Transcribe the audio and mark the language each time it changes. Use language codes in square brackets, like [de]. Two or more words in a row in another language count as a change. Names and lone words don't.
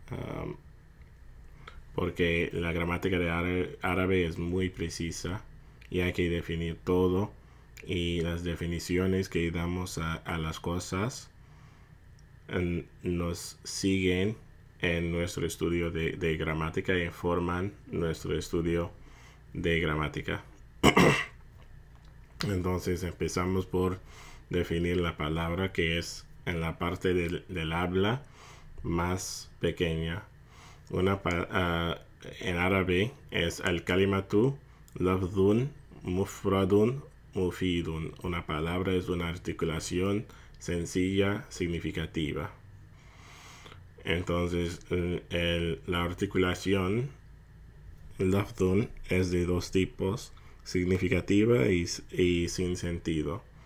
[es] porque la gramática de árabe es muy precisa y hay que definir todo, y las definiciones que damos a las cosas nos siguen en nuestro estudio de gramática y informan nuestro estudio de gramática. Entonces empezamos por definir la palabra que es en la parte del habla más pequeña. En árabe es [ar] الكلمة لفظ مفرد مفيد. [es] Una palabra es una articulación sencilla, significativa. Entonces la articulación lafdun es de dos tipos: significativa y sin sentido.